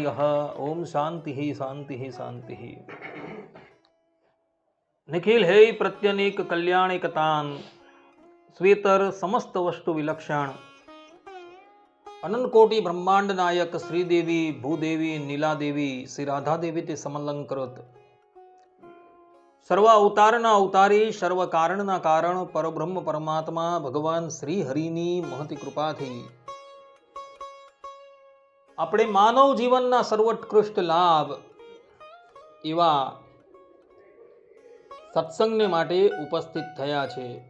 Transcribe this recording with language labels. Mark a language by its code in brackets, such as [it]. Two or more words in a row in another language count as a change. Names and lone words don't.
[sa] ओम शांति शांति शांति। निखिल हे प्रत्यनेक कल्याणिकतान स्वेतर समस्त वस्तु विलक्षण अनंत कोटि ब्रह्मांड नायक श्रीदेवी भूदेवी नीलादेवी श्री राधा देवी ते समलंकृत [gu] સર્વ અવતારના અવતારી સર્વ કારણના કારણ પરબ્રહ્મ પરમાત્મા ભગવાન શ્રી હરિની મહતી કૃપાથી આપણે માનવ જીવનના સર્વોત્કૃષ્ટ લાભ એવા સત્સંગને માટે ઉપસ્થિત થયા છે.